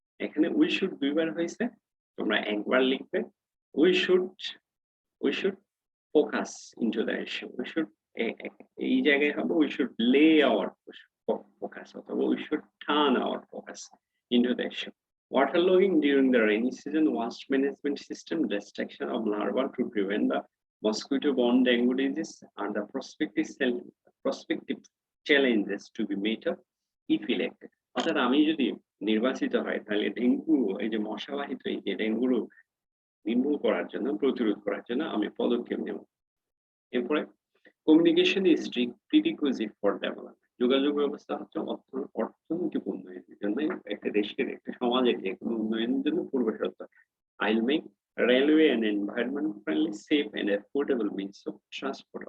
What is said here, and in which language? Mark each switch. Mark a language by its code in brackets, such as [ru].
[bn] এখানে [en] we should [bn] দুইবার হয়েছে, তোমরা একবার লিখবে। [en] we should focus into the issue. [bn] এই জায়গায় হবে [en] we should lay our focus, [bn] অথবা [en] we should turn our focus into the issue. Waterlogging during the rainy season, waste management system, destruction of larvae to prevent the mosquito-borne dengue disease are the prospective challenges to be met up if elected. [bn] অর্থাৎ আমি যদি নির্বাচিত হয় তাহলে dengue, এই যে মশাবাহিত এই যে ডেঙ্গু নির্মূল করার জন্য, প্রতিরোধ করার জন্য আমি পদক্ষেপ নেব। এরপরে [en] Communication is prerequisite for development. [bn] যোগাযোগ ব্যবস্থা হচ্ছে অর্থনৈতিক উন্নয়নের জন্য, একটা দেশের, একটা সমাজের যে কোনো উন্নয়নের জন্য পূর্বশর্ত। [en] I'll make railway an environment friendly, safe and affordable means of transport.